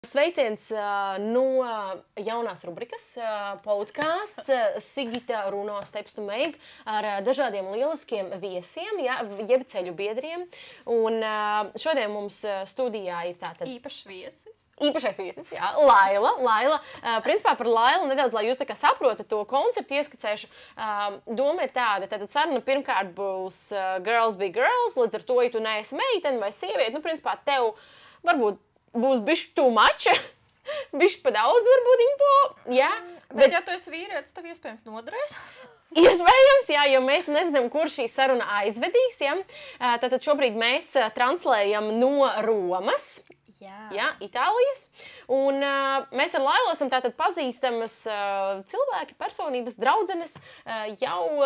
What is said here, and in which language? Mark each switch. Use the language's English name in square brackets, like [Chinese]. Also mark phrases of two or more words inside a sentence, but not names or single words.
[Latvian] Sveiciens no jaunās rubrikas podcasts Sigita Runo Steps to Make ar dažādiem lieliskiem viesiem, jeb ceļu biedriem. Un šodien mums studijā ir tātad īpašs viesis. Īpašais viesis, jā, Laila. Principā par Lailu nedaudz, lai jūs tā kā saprotat to konceptu, ieskicēšu. Doma ir tāda, tātad saruna pirmkārt būs [English] girls be girls, [Latvian] līdz ar to, ja tu neesi meitene vai sieviete, nu, principā tev varbūt būs bišķi [English] too much, [Latvian] bišķi pa daudz varbūt info, jā. Bet ja tu esi vīrietis, tev iespējams noderēs. Iespējams, jā, jo mēs nezinām, kur šī saruna aizvedīs, jā. Tātad šobrīd mēs translējam no Romas, jā, Itālijas, un mēs ar Lailu esam tātad pazīstamas cilvēki, personības, draudzenes jau